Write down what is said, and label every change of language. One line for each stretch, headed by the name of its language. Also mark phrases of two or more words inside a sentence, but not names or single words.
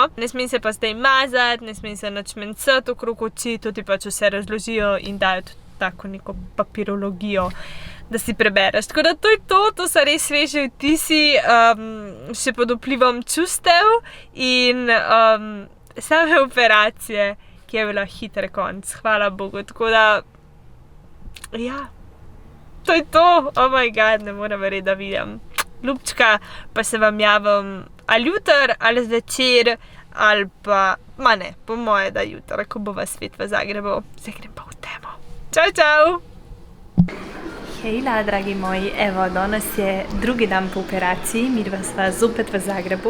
Slovenian: Ne smem se pa zdaj mazati, ne smem se nič mencati okrog oči, to ti pač vse razložijo in dajo tako neko papirologijo, da si prebereš. Tako da to je to so res sveži vtisi, še pod vplivom čustev in same operacije, ki je bila hiter konc, hvala Bogu. Tako da, ja, to je to.
English: Oh my god,
Slovenian: ne morem verjeti, da vidim. Ljubčka, pa se vam javim ali jutri, ali zvečer, ali pa, ne, po moje, da jutri, ko bova spet v Zagrebu. Zdaj grem pa v temo. Čau, čau! Hejla, dragi moji, evo, danes je drugi dan po operaciji, midva sva zopet v Zagrebu.